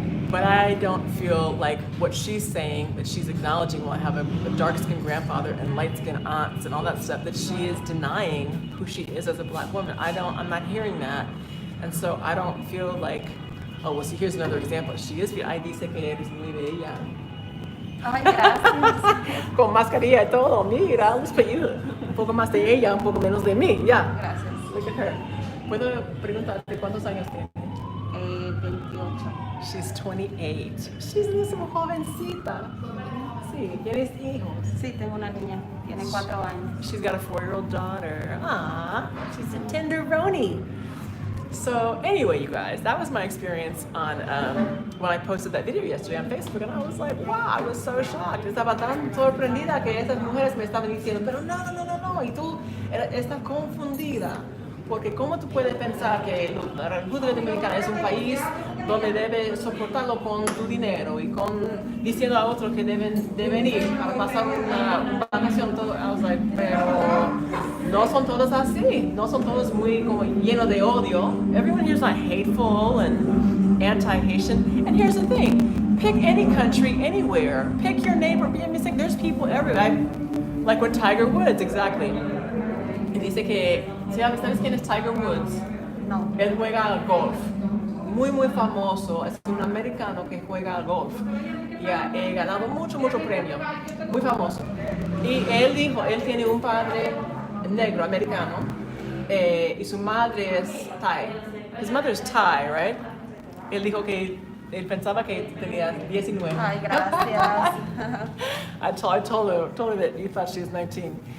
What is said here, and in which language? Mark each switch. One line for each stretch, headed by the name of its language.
English: But I don't feel like what she's saying, that she's acknowledging, well, I have a dark-skinned grandfather and light-skinned aunts and all that stuff, that she is denying who she is as a black woman. I'm not hearing that. And so I don't feel like, oh, well, see, here's another example. She is,
Spanish: ahí dice que eres muy bella. Ay, gracias. Con mascarilla y todo, mira, los pellidos. Un poco más de ella, un poco menos de mí, ya. Gracias.
English: Look at her.
Spanish: ¿Puedo preguntarte cuántos años tiene? 28.
English: She's 28. She's
Spanish: una jovencita. Sí, ¿tienes hijos? Sí, tengo una niña, tiene 4 años.
English: She's got a 4-year-old daughter. Ah, she's a tenderoni. So anyway, you guys, that was my experience on when I posted that video yesterday on Facebook, and I was like, wow, I was so shocked.
Spanish: Estaba tan sorprendida que esas mujeres me estaban diciendo, pero no, y tú estás confundida. Porque ¿cómo tú puedes pensar que la República Dominicana es un país donde debes soportarlo con tu dinero y diciendo a otros que deben ir para pasar una vacación? Todo?
English: I was like,
Spanish: pero no son todos así, no son todos muy como llenos de odio.
English: Everyone here is not hateful and anti-Haitian. And here's the thing, pick any country, anywhere. Pick your neighbor. There's people everywhere. Like with Tiger Woods, exactly.
Spanish: Y dice que, ¿sabes quién es Tiger Woods? No. Él juega al golf. Muy, muy famoso. Es un americano que juega al golf. Y ha ganado mucho premio. Muy famoso. Y él dijo, él tiene un padre negro, americano. Y su madre es Thai.
English: His mother is Thai, right?
Spanish: Él dijo que él pensaba que tenía 19. Ay, gracias.
English: I told her that you thought she was 19.